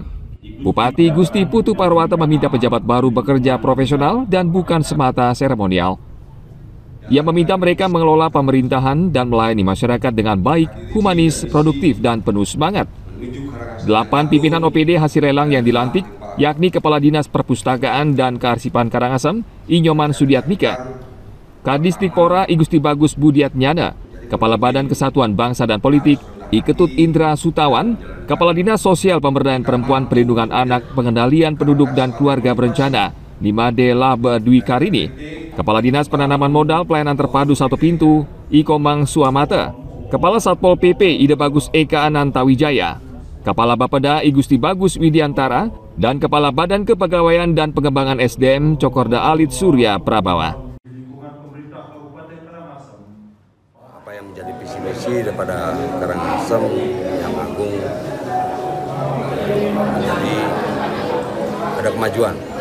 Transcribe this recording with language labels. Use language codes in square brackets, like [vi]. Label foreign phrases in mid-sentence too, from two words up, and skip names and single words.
[id] Bupati Gusti Putu Parwata meminta pejabat baru bekerja profesional dan bukan semata seremonial. Ia meminta mereka mengelola pemerintahan dan melayani masyarakat dengan baik, humanis, produktif, dan penuh semangat. 8 pimpinan OPD hasil lelang yang dilantik, yakni Kepala Dinas Perpustakaan dan Kearsipan Karangasem, I Nyoman Sudiatmika, Kadisdikpora I Gusti Bagus Budiatnyana, Kepala Badan Kesatuan Bangsa dan Politik, I Ketut Indra Sutawan, Kepala Dinas Sosial Pemberdayaan Perempuan Perlindungan Anak, Pengendalian Penduduk dan Keluarga Berencana, Nimade Laba Dwi Karini, Kepala Dinas Penanaman Modal Pelayanan Terpadu Satu Pintu, I Komang Suamata, Kepala Satpol PP Ida Bagus Eka Anantawijaya, Kepala Bapeda I Gusti Bagus Widiantara, dan Kepala Badan Kepegawaian dan Pengembangan SDM Cokorda Alit Surya Prabawa. Apa yang menjadi visi misi daripada Karangasem yang agung menjadi ada kemajuan.